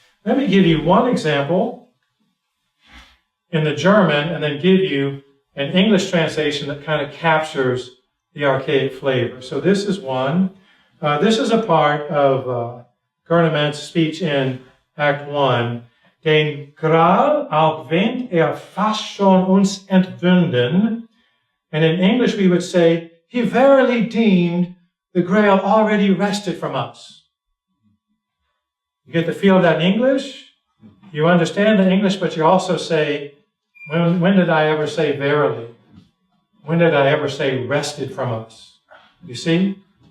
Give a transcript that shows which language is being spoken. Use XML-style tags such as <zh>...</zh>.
<en>Let me give you one example in the German and then give you an English translation that kind of captures the archaic flavor. So this is one. This is a part of Gurneman's speech in Act 1.</en> <de>Den Grail auch wenn fast schon uns entwunden.</de> <en>And in English we would say, he verily deemed the Grail already wrested from us. You get the feel of that in English? You understand the English, but you also say, when did I ever say verily? When did I ever say wrested from us? You see?</en>